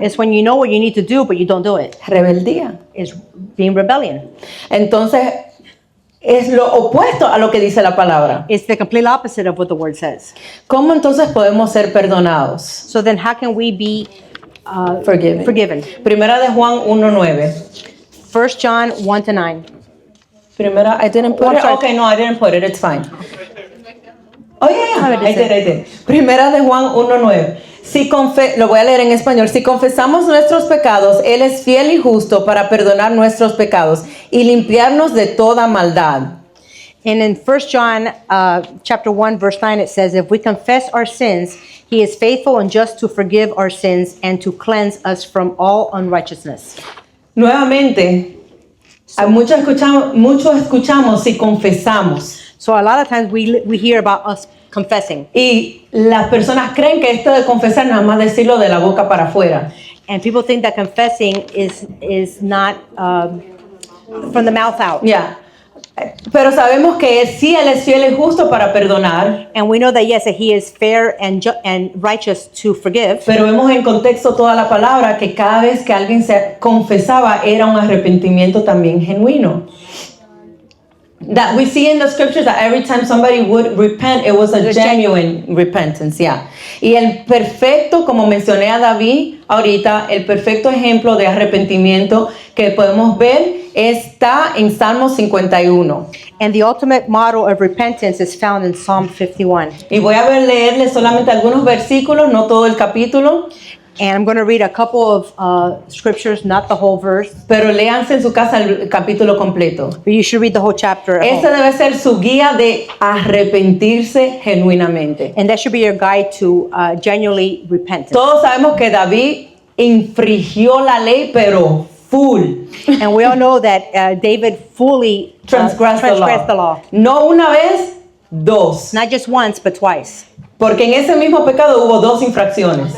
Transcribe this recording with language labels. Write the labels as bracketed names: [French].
[English] It's when you know what you need to do, but you don't do it. [Spanish] Rebeldía. [English] It's being rebellion. [Spanish] Entonces, es lo opuesto a lo que dice la palabra. [English] It's the complete opposite of what the word says. [Spanish] ¿Cómo entonces podemos ser perdonados? [English] So then how can we be Forgiven. [Spanish] Primera de Juan 1:9. [English] 1 John 1-9. Primera, I didn't put I'm it. sorry. Okay, no, I didn't put it. It's fine. Oh, yeah, [Spanish] A ver, [English] I did. [Spanish] Primera de Juan 1:9. Lo voy a leer en español. Si confesamos nuestros pecados, Él es fiel y justo para perdonar nuestros pecados y limpiarnos de toda maldad. [English] And in 1 John chapter 1 verse 9 it says, if we confess our sins, he is faithful and just to forgive our sins and to cleanse us from all unrighteousness. [Spanish] Nuevamente, mucho escuchamos si confesamos. [English] So a lot of times we hear about us confessing. [Spanish] Y las personas creen que esto de confesar nada más decirlo de la boca para afuera. [English] And people think that confessing is not from the mouth out. [Spanish] Ya. Pero sabemos que sí, Él es fiel y justo para perdonar. [English] And we know that, yes, that he is fair and righteous to forgive. [Spanish] Pero vemos en contexto toda la palabra que cada vez que alguien se confesaba era un arrepentimiento también genuino. [English] That we see in the scriptures that every time somebody would repent, it was a genuine repentance, yeah. [Spanish] Y el perfecto, como mencioné a David ahorita, el perfecto ejemplo de arrepentimiento que podemos ver está en Salmo 51. [English] And the ultimate model of repentance is found in Psalm 51. [Spanish] Y voy a leerles solamente algunos versículos, no todo el capítulo. [English] And I'm going to read a couple of scriptures, not the whole verse, [Spanish] Pero léanse en su casa el capítulo completo. [English] but you should read the whole chapter at [Spanish] Ese [English] home. [Spanish] debe ser su guía de arrepentirse genuinamente. [English] And that should be your guide to genuinely repentance. [Spanish] Todos sabemos que David infringió la ley, pero full. [English] And we all know that David fully Transgressed the law. [Spanish] No una vez, dos. [English] Not just once, but twice. [Spanish] Porque en ese mismo pecado hubo dos infracciones.